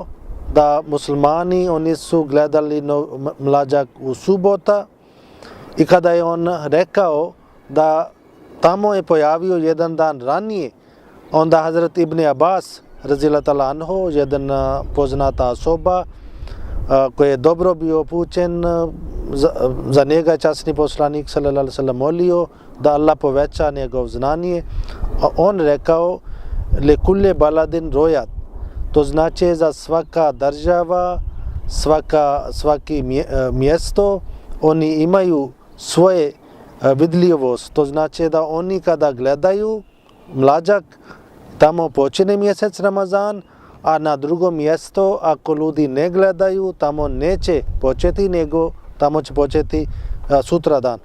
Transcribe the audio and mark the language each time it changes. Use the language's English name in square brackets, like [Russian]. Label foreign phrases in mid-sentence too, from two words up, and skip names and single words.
[Bosnian] da muslimani oni su gledali mlađak u subota i kada je on rekao da tamo je pojavio jedan dan ranije, onda Hazrat Ibn Abbas [Arabic] رضي الله عنه, [Bosnian] jedan poznata osoba koji je dobro bio upućen, za njega časni poslanik [Arabic] صلى الله عليه وسلم [Bosnian] molio da Allah poveća njegov znanje. On rekao [Arabic] لكل بلد رؤية, [Bosnian] to znači za svaka država, svaki mjesto oni imaju svoje vidljivost. To znači da oni kada gledaju mlađak, tamo počne mjesec Ramazan, a na drugom mjesto ako ljudi ne gledaju, tamo neće početi, nego tamo će početi sutra dan.